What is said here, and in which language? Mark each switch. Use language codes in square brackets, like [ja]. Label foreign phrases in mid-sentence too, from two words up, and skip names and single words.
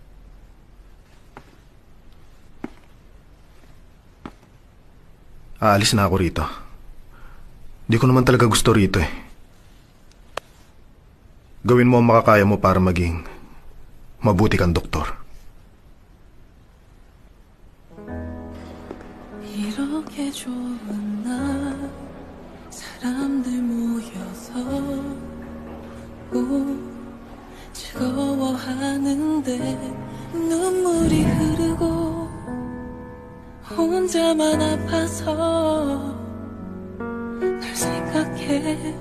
[tl] Aalis na ako rito. Di ko naman talaga gusto rito eh. Gawin mo ang makakaya mo para maging mabuti kang doktor. [ko] 이렇게 좋은 날 사람들 모여서 즐거워하는데 눈물이 흐르고 혼자만 아파서 널 생각해